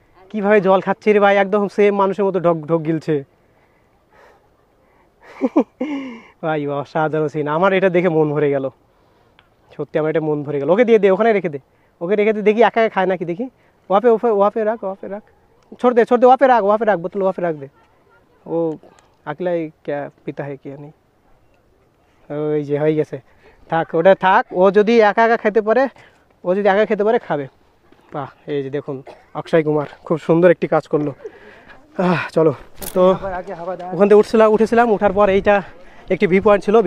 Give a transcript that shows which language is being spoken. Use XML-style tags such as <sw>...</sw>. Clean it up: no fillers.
<bn>কিভাবে জল খাচ্ছে রে ভাই, একদম সেম মানুষের মতো ঢোক ঢোক গিলছে ভাই। অসাধারণ সিন, আমার এটা দেখে মন ভরে গেল, সত্যি আমার এটা মন ভরে গেল। ওকে দিয়ে দে, ওখানে রেখে দে, ওকে রেখে দে, দেখি একা একা খায় নাকি দেখি।</bn> <hi>वहाँ पे रख, वहाँ पे रख, छोड़ दे वहाँ पे रख बोतल, वहाँ पे रख दे। वो अकेला क्या पीता है क्या नहीं,</hi> <bn>ওই যে হয়ে গেছে, থাক ওটা থাক। ও যদি একা একা খেতে পারে, ও যদি একা খেতে পারে খাবে। বাহ, এই যে দেখুন অক্ষয় কুমার খুব সুন্দর একটি কাজ করলো। চলো তো ওখান থেকে উঠেছিলাম, ওঠার পর এইটা একটি ভিউ পয়েন্ট ছিল।</bn>